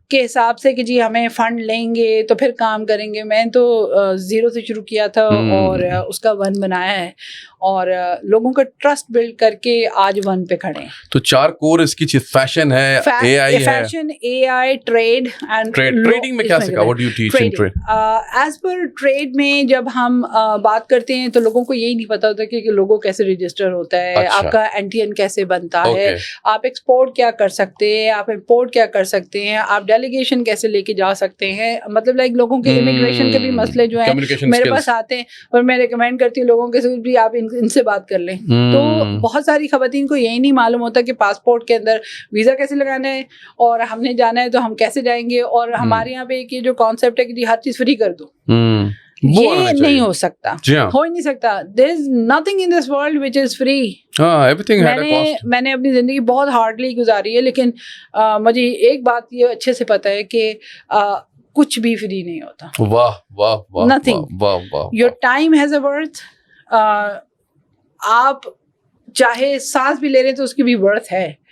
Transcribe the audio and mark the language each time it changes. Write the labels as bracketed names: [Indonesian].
[Urdu] کے حساب سے کہ جی ہمیں فنڈ لیں گے تو پھر کام کریں گے. میں تو 0 سے شروع کیا تھا اور اس کا 1 بنایا ہے, اور لوگوں کا ٹرسٹ بلڈ کر کے آج 1 پہ کھڑے ہیں. تو 4 کور اس کی چیز فیشن ہے, AI ہے, fashion, AI, trade and trading میں کیا سکھا؟ [English] What do you teach in trade? [Urdu] As per trade میں جب ہم بات کرتے ہیں تو لوگوں کو یہی نہیں پتا ہوتا کہ لوگو کیسے رجسٹر ہوتا ہے, آپ کا NTN کیسے بنتا ہے, آپ ایکسپورٹ کیا کر سکتے ہیں, آپ امپورٹ کیا کر سکتے ہیں, آپ ڈیلیگیشن کیسے لے کے جا سکتے ہیں. مطلب لائک لوگوں کے امیگریشن کے بھی مسئلے جو ہیں میرے پاس آتے ہیں, اور میں ریکمینڈ کرتی ہوں لوگوں کے ساتھ بھی آپ ان سے بات کر لیں. تو بہت ساری خواتین کو یہی نہیں معلوم ہوتا کہ پاسپورٹ کے اندر ویزا کیسے لگانا ہے, اور ہم نے جانا ہے تو ہم کیسے جائیں گے. اور ہمارے یہاں پہ ایک یہ جو کانسیپٹ ہے کہ جی ہر چیز فری کر دو, یہ نہیں ہو سکتا, ہو ہی نہیں سکتا. [English] there is nothing in this world which is free. [Urdu] میں نے اپنی زندگی بہت ہارڈلی گزاری ہے, لیکن مجھے ایک بات یہ اچھے سے پتا ہے کہ کچھ بھی فری نہیں ہوتا. واہ واہ واہ, [English] nothing. Your time has a worth. [Urdu] آپ چاہے سانس بھی لے رہے ہیں تو اس کی بھی ورتھ ہے.